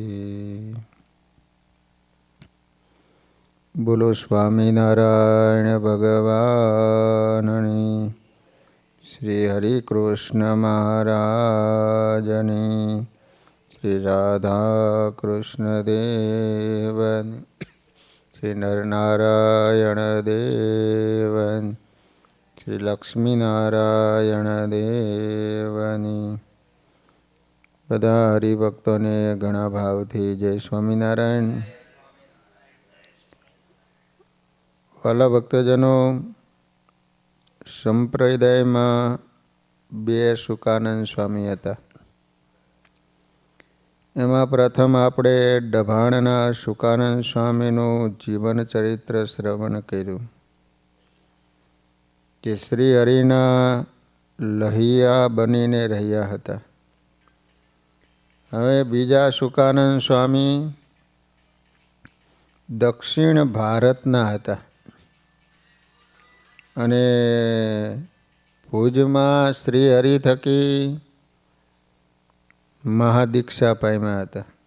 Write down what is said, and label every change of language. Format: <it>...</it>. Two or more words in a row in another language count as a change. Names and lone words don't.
<gu>બોલો સ્વામીનારાયણ ભગવાનની, શ્રી હરિ કૃષ્ણ મહારાજની, શ્રી રાધા કૃષ્ણ દેવન, શ્રી નરનારાયણ દેવન, શ્રી લક્ષ્મીનારાયણ દેવની। બધા હરિભક્તો ને ઘણા ભાવ થી જય સ્વામીનારાયણ। વ્હાલા ભક્તજનો, સંપ્રદાય માં બે શુકાનંદ સ્વામી હતા। એમાં પ્રથમ આપણે ડભાણના શુકાનંદ સ્વામીનું જીવન ચરિત્ર શ્રવણ કર્યું કે શ્રી હરિના લહિયા બનીને રહ્યા હતા। હવે બીજા શુકાનંદ સ્વામી દક્ષિણ ભારતના હતા અને ભુજમાં શ્રી હરિ થકી મહાદીક્ષા પામ્યા હતા।</gu>